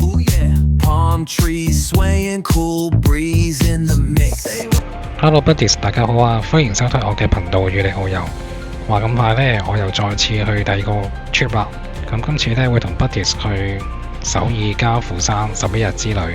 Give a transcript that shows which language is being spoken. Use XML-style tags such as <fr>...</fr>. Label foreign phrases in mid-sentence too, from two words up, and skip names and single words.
<en>Ooh, yeah. Palm trees swaying, cool breeze in the mix. Hello Buddies，</en> <yue>大家好啊，歡迎收睇我嘅頻道與你好友。話咁快呢，我又再次去第二個 trip 啦。咁今次呢，會同 Buddies 去首爾加釜山11日之旅。</yue>